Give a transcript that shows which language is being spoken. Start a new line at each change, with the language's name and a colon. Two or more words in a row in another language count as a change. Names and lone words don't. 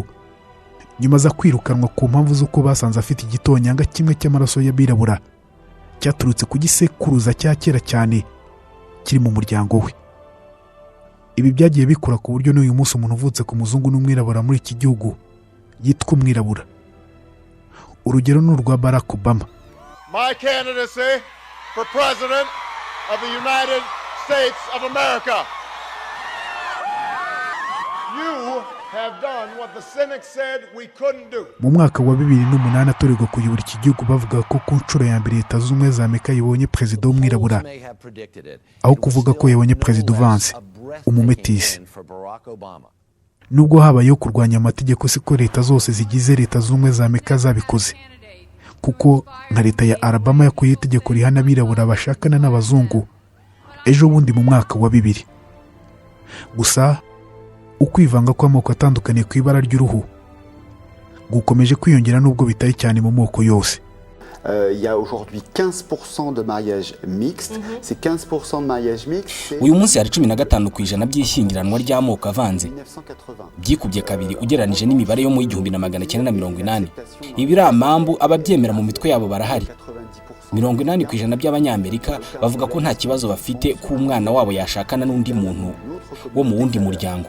Kinyarwanda: Nyuma aza kwirukanwa ku mpamvu z'uko basanze afite igitonyanga kimwe cy'amaraso y'abirabura cyaturutse ku gisekuruza cya kera cyane kiri mu muryango we. Ibi byagiye bikura ku buryo n'uyu munsi umuntu uvutse ku muzungu n'umwirabura muri iki gihugu yitwa umwirabura. Urugero ni urwa Barack Obama.
English: My candidacy for president of the United States of America. You have done what the cynics said we couldn't do.
Kinyarwanda: Mu mwaka wa 2008 atorerwa kuyobora iki gihugu bavuga ko ku nshuro ya mbere Leta Zunze Ubumwe za Amerika yibonye perezida w'umwirabura, aho kuvuga ko yabonye perezida uvanze umumetisi. Nubwo habayeho kurwanya amategeko, siko leta zose zigize Leta Zunze Ubumwe za Amerika zabikoze, kuko nka leta ya Alabama yakuye itegeko rihana abirabura bashakana n'abazungu ejo bundi mu mwaka wa 2000. Gusa ukwivanga kw'amoko atandukanye ku ibara ry'uruhu gukomeje kwiyongera nubwo bitari cyane mu moko yose.
French: Il y a aujourd'hui 15% de mariages mixtes. Ces 15% de mariages mixtes,
Kinyarwanda: uyu munsi hari 15% by'ishyingiranwa ry'amoko avanze, byikubye kabiri ugereranije n'imibare yo mu 1980. Ibi amambu ababyemera mu mitwe yabo barahari. 80% by'abanyamerika bavuga ko nta kibazo bafite ko umwana wabo yashakana n'undi muntu wo mu wundi muryango.